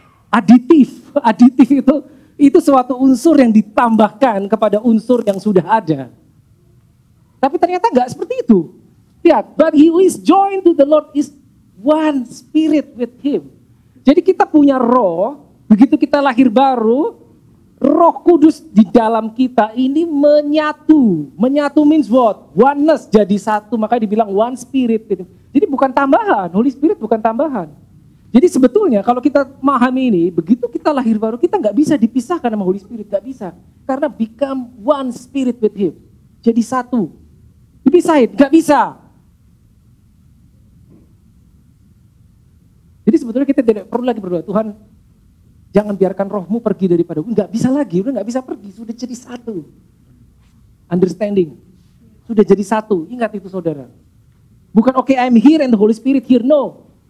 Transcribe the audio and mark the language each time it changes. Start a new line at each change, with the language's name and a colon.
Indonesian: Aditif itu suatu unsur yang ditambahkan kepada unsur yang sudah ada. Tapi ternyata enggak seperti itu.
English: Lihat, but he who is joined to the Lord is one spirit with him.
Indonesian: Jadi kita punya roh, begitu kita lahir baru, Roh Kudus di dalam kita ini menyatu. Menyatu
English: means what? Oneness,
Indonesian: jadi satu, makanya dibilang
English: one spirit.
Indonesian: Jadi bukan tambahan, Holy Spirit bukan tambahan. Jadi sebetulnya kalau kita memahami ini, begitu kita lahir baru, kita nggak bisa dipisahkan sama Holy Spirit, nggak bisa. Karena
English: become one spirit with him.
Indonesian: Jadi satu. Dipisahin, nggak bisa. Jadi sebetulnya kita tidak perlu lagi berdoa, Tuhan jangan biarkan rohmu pergi daripada gue. Nggak bisa lagi, udah nggak bisa pergi, sudah jadi satu. Understanding, sudah jadi satu, ingat itu saudara. Bukan
English: okay, I'm here and the Holy Spirit here, no.